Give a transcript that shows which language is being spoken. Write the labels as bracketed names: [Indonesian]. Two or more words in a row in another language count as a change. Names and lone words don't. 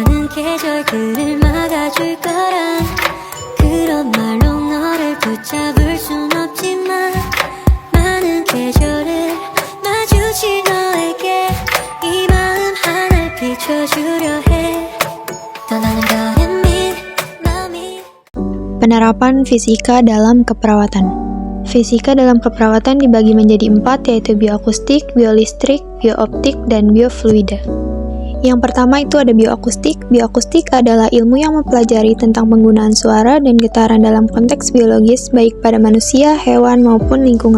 [Korean] 계절들을 막아줄 거란 그런 말로 너를 붙잡을 순 없지만 많은 계절을 마주친 너에게 이 마음 하나를 비춰주려 해 떠나는 거는 마음이. [Indonesian] Penerapan fisika dalam keperawatan. Fisika dalam keperawatan dibagi menjadi 4, yaitu bioakustik, biolistrik, biooptik, dan biofluida. Yang pertama itu ada bioakustik. Bioakustik adalah ilmu yang mempelajari tentang penggunaan suara dan getaran dalam konteks biologis, baik pada manusia, hewan, maupun lingkungan.